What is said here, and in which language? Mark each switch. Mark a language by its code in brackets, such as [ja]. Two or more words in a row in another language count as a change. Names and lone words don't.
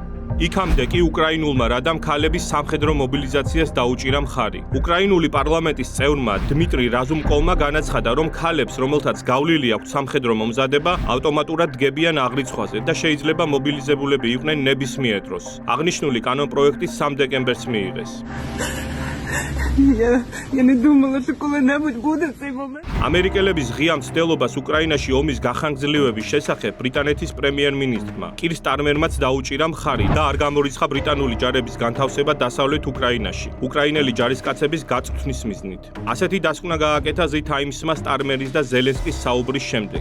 [ka] იქამდე კი უკრაინულმა რადამ ქალების სამხედრო მობილიზაციას დაუჭირა მხარი. უკრაინული პარლამენტის წევრმა დმიტრი რაზუმკოვმა განაცხადა, რომ ქალებს, რომელთაც გავლილი აქვთ სამხედრო მომზადება, ავტომატურად დგებიან აღრიცხვაზე და შეიძლება მობილიზებულები იყვნენ ნებისმიერ დროს. აღნიშნული კანონპროექტი 3 დეკემბერს მიიღეს. [ru] Я не думала, что когда-нибудь будет цей момент. [ka] ამერიკელების ღია მცდელობას უკრაინაში ომის გახანგრძლივების შესახებ ბრიტანეთის პრემიერ-მინისტრმა კირ სტარმერმაც დაუჭირა მხარი და არ გამორიცხა ბრიტანული ჯარების განთავსება დასავლეთ უკრაინაში, უკრაინელი ჯარისკაცების გაწვრთნის მიზნით. ასეთი დასკვნა გააკეთა The Times-მა სტარმერის და ზელენსკის საუბრის შემდეგ.